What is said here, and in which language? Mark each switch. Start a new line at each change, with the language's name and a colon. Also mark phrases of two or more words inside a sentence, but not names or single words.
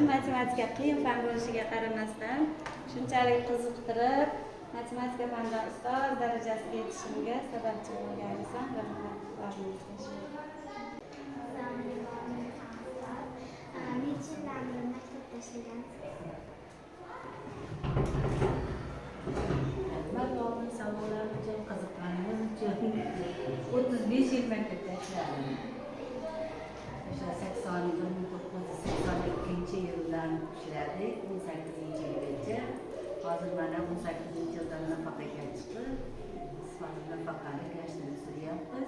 Uzbek: Matematika qiyin fan bo'lishiga qaramasdan shunchalik qiziqtirib, matematika fanidan ustoz darajasiga yetishimga sababchi bo'lgansan. Rahmat. Necha yillarni maktabda ishlagansiz?
Turkish: Ben onun savollarına çok
Uzbek: qiziqqanim uchun 35 yil maktabda ishladim. O'sha 1982-yildan ishladik, 18-yilgacha. Hozir mana 18-yilda nafaqaga chiqib, sifatli nafaqani gashtini suryapmiz.